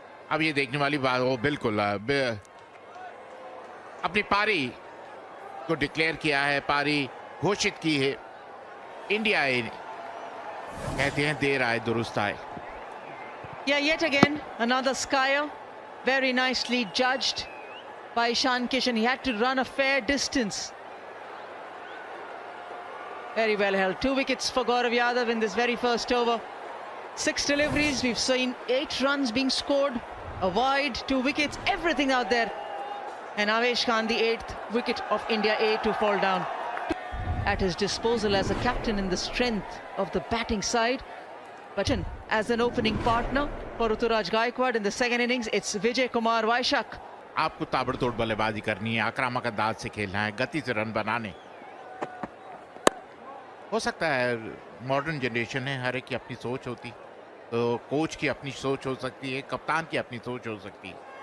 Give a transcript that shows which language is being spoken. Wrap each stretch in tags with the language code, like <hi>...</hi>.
<hi>अब ये देखने वाली बात हो, बिल्कुल अपनी पारी को डिक्लेयर किया है, पारी घोषित की है। इंडिया ए कहते हैं देर आए दुरुस्त आए।</hi> <en>Yeah, yet again another skyer, very nicely judged by Ishan Kishan. He had to run a fair distance. Very well held. 2 wickets for Gaurav Yadav in this very first over. 6 deliveries. We've seen 8 runs being scored. A wide, 2 wickets, everything out there. And Avesh Khan, the 8th wicket of India A to fall down. At his disposal as a captain in the strength of the batting side. But as an opening partner for Ruturaj Gaikwad in the second innings, it's Vijay Kumar Vaishak.</en> <hi>आपको ताबड़तोड़ बल्लेबाजी करनी है, आक्रामक अंदाज से खेलना है, गति से रन बनाने। हो सकता है मॉडर्न जनरेशन है, हर एक की अपनी सोच होती, तो कोच की अपनी सोच हो सकती है, कप्तान की अपनी सोच हो सकती है।</hi>